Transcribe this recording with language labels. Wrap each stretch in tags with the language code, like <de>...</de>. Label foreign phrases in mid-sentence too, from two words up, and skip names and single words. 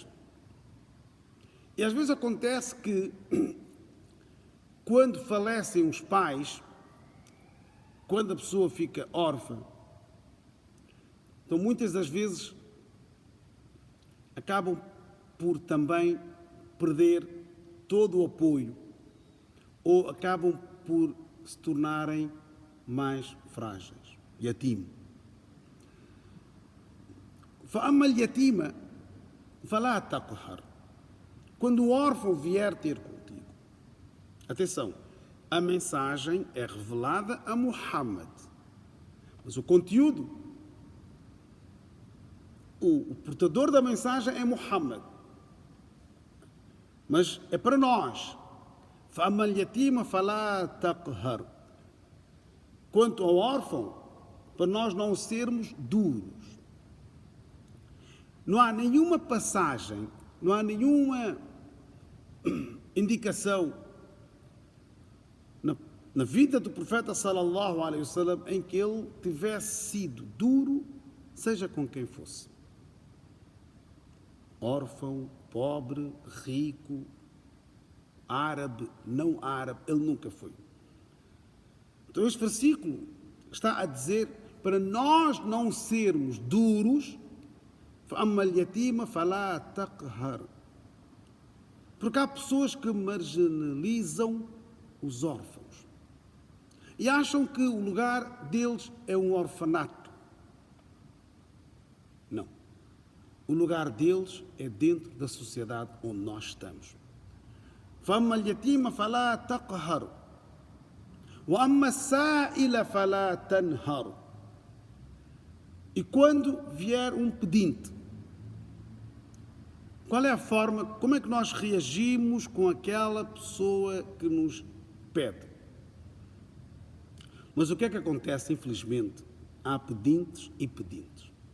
<pt>E às vezes acontece que, quando falecem os pais, quando a pessoa fica órfã, então muitas das vezes acabam por também perder todo o apoio, ou acabam por se tornarem mais frágeis.</pt> <ar>Yatim. فَأَمَّا الْيَتِيمَ فَلَا تَقْهَرْ.</ar> <pt>Quando o órfão vier ter contigo, atenção, a mensagem é revelada a Muhammad, mas o conteúdo, o portador da mensagem é Muhammad, mas é para nós.</pt> <ar>فَأَمَّا الْيَتِيمَ فَلَا تَقْهَرْ.</ar> <pt>Quanto ao órfão, para nós não sermos duros. Não há nenhuma passagem, não há nenhuma indicação na vida do profeta</pt> <ar>صلى الله عليه وسلم</ar> <pt>em que ele tivesse sido duro, seja com quem fosse. Órfão, pobre, rico, árabe, não árabe, ele nunca foi. Então este versículo está a dizer para nós não sermos duros.</pt> <ar>فَأَمَّا الْيَتِيمَ فَلَا تَقْهَرْ.</ar> <pt>Porque há pessoas que marginalizam os órfãos e acham que o lugar deles é um orfanato. Não. O lugar deles é dentro da sociedade onde nós estamos.</pt> <ar>فَأَمَّا الْيَتِيمَ فَلَا تَقْهَرْ وَأَمَّا السَّائِلَ فَلَا تَنْهَرْ.</ar> <pt>E quando vier um pedinte, qual é a forma, como é que nós reagimos com aquela pessoa que nos pede? Mas o que é que acontece, infelizmente? Há pedintes e pedintes.</pt>